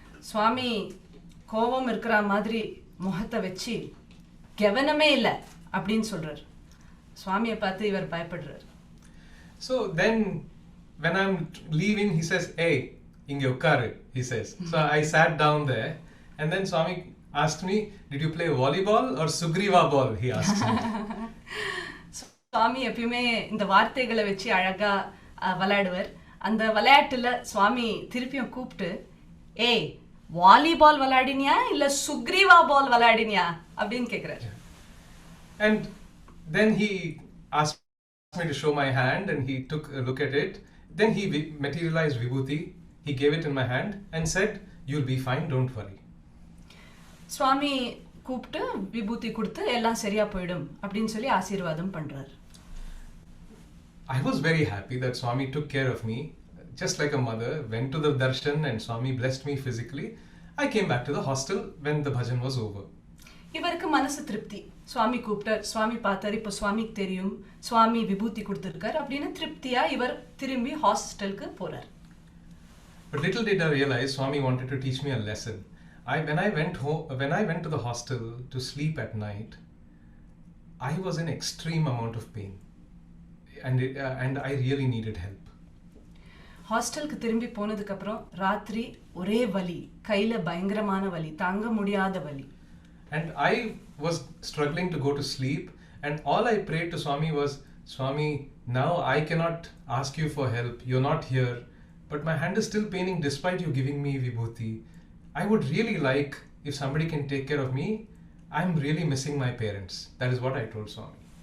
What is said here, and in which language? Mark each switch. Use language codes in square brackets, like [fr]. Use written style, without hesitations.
[ta] சுவாமி கோபம் இருக்கிற மாதிரி முகத்தை வச்சு கவனமே இல்லை அப்படின்னு சொல்றார். சுவாமியை பார்த்து இவர் பயப்படுறார். [en] So then when I'm leaving, he says, hey, [ta] inge ukkaru, [en] he says. So I sat down there, and then Swami asked me, did you play volleyball or Sugriva ball? He asked me. [ta] சுவாமி எப்பயுமே இந்த வார்த்தைகளை வச்சு அழகா விளையாடுவார். அந்த விளையாட்டுல சுவாமி திருப்பியும் கூப்பிட்டு, ஏய் வாலிபால் விளையாடினியா இல்ல சுக்ரீவா பால் விளையாடினியா அப்படின்னு கேக்குறாரு. [en] And then he asked me to show my hand, and he took a look at it. Then he materialized vibhuti. He gave it in my hand and said, you'll be fine, don't worry. [ta] சுவாமி கூப்பிட்டு விபூதி கொடுத்து எல்லாம் சரியா போயிடும் அப்படின்னு சொல்லி ஆசீர்வாதம் பண்றாரு. [en] I was very happy that Swami took care of me, just like a mother, went to the darshan and Swami blessed me physically. I came back to the hostel when the bhajan was over. [ta] இவருக்கு மனசு திருப்தி. சுவாமி கூப்பிட்டார், சுவாமி பார்த்தார், இப்போ சுவாமிக்கு தெரியும் சுவாமி விபூதி கொடுத்துருக்கார் அப்படின்னு திருப்தியா இவர் திரும்பி ஹாஸ்டலுக்கு போறார். [en] But little did I realize Swami wanted to teach me a lesson. When I went to the hostel to sleep at night, I was in extreme amount of pain, and I really needed help. ஹாஸ்டலுக்கு திரும்பி போனதுக்கு அப்புறம் ராத்திரி ஒரே வலி, கையில பயங்கரமான வலி, தாங்க முடியாத வலி. And I was struggling to go to sleep, and all I prayed to Swami was, Swami, now I cannot ask you for help. You're not here, but my hand is still paining despite you giving me vibhuti. I would really like if somebody can take care of me. I'm really missing my parents. That is what I told Swami.